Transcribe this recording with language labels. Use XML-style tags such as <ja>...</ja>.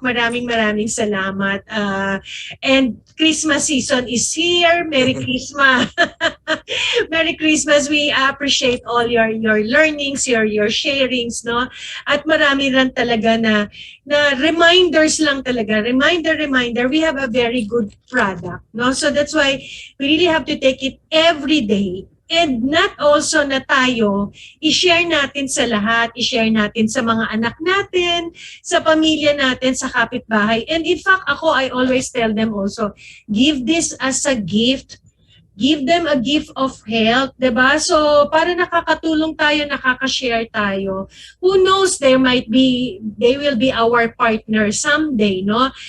<tl>Maraming salamat.</tl> <en>And Christmas season is here. Merry Christmas. Merry Christmas. We appreciate all your learnings, your sharings, no?</en> <tl>At marami rin talaga na reminders lang talaga.</tl> <en>Reminder, we have a very good product, no? So that's why we really have to take it every day. And not also</en> <tl>na tayo, i-share natin sa lahat, i-share natin sa mga anak natin, sa pamilya natin, sa kapitbahay.</tl> <en>And in fact, I always tell them also, give this as a gift. Give them a gift of health, diba?</en> <tl>So, para nakakatulong tayo, nakaka-share tayo.</tl> <en>Who knows, they will be our partner someday, no?</en>